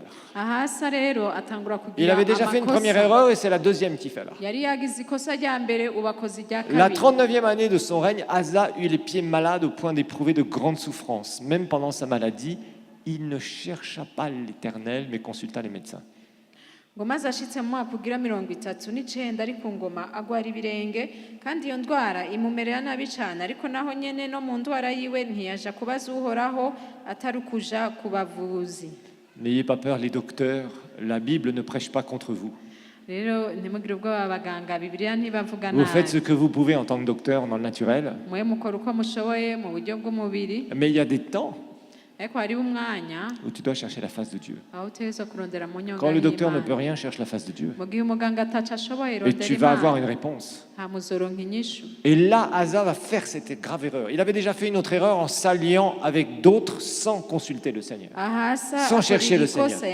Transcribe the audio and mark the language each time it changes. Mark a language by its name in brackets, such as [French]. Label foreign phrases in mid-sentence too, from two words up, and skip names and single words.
[French] Il avait déjà fait une première erreur et c'est la deuxième qu'il fait là. La 39e année de son règne, Asa eut les pieds malades au point d'éprouver de grandes souffrances. Même pendant sa maladie, il ne chercha pas l'Éternel mais consulta les médecins. [Rundi] ngo maze ashitse mu mwaka ugira 39 ari ku ngoma agwara ibirenge kandi iyo ndwara imumerera nabi cyane ariko naho nyene no mu ndwara yiwe ntiyaja kubaza uhoraho atari kuja ku bavuzi. [French] N'ayez pas peur les docteurs, la Bible ne prêche pas contre vous. [Rundi] rero ntimugire ubwoba abaganga Bibiliya ntibavuga nabi. [French] Vous faites ce que vous pouvez en tant que docteur dans le naturel. [Rundi] mwe mukora uko mushoboye mu buryo bw'umubiri. [French] Mais il y a des temps où tu dois chercher la face de Dieu. Quand le docteur ne peut rien, cherche la face de Dieu. Et tu vas avoir une réponse. Et là, Asa va faire cette grave erreur. Il avait déjà fait une autre erreur en s'alliant avec d'autres sans consulter le Seigneur, sans chercher le Seigneur.